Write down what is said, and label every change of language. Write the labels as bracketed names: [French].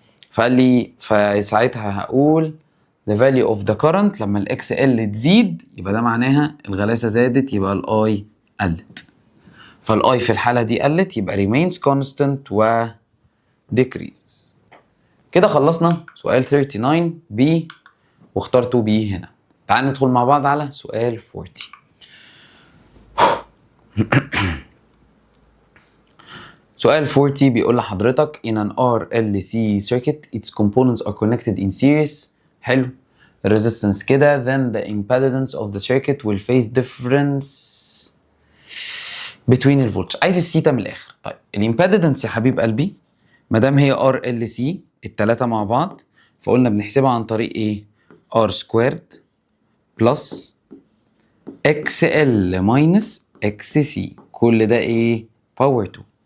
[Arabic] فقال لي فساعتها هقول [English] the value of the current [Arabic] لما الاكس ال تزيد يبقى ده معناها الغلاسه زادت، يبقى الاي قلت. فالاي في الحاله دي قلت، يبقى [English] remains constant [Arabic] و decreases. كده خلصنا سؤال 39 بي واختار 2 بي هنا. تعال ندخل مع بعض على سؤال 40. سؤال 40 بيقول لحضرتك [English] in an RLC circuit its components are connected in series. [Arabic] حلو. [English] resistance كده then the impedance of the circuit will face difference between الفولتج. [Arabic] عايز السيتا من الاخر. طيب الامبيدنس يا حبيب قلبي ما دام هي RLC التلاتة مع بعض، فقلنا بنحسبها عن طريق ايه؟ ار سكويرد بلس اكس ال ماينس اكس سي، كل ده ايه؟ باور 2.